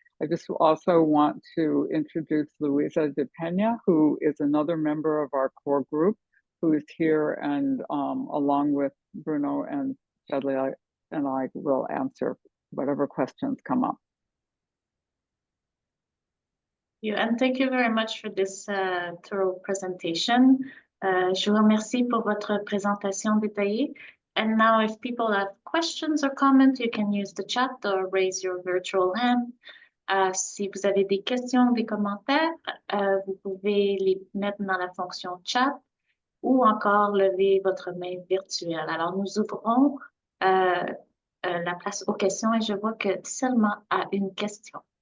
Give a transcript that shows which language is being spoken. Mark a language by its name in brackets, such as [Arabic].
[English] I just also want to introduce Luisa de Pena, who is another member of our core group, who is here, and along with Bruno and Chédlia and I will answer whatever questions come up. And thank you very much for this thorough presentation. [French] Je vous remercie pour votre présentation détaillée. [English] And now if people have questions or comments, you can use the chat or raise your virtual hand. [French] Si vous avez des questions, des commentaires, vous pouvez les mettre dans la fonction chat ou encore lever votre main virtuelle. Alors, nous ouvrons la place aux questions et je vois que Selma a une question.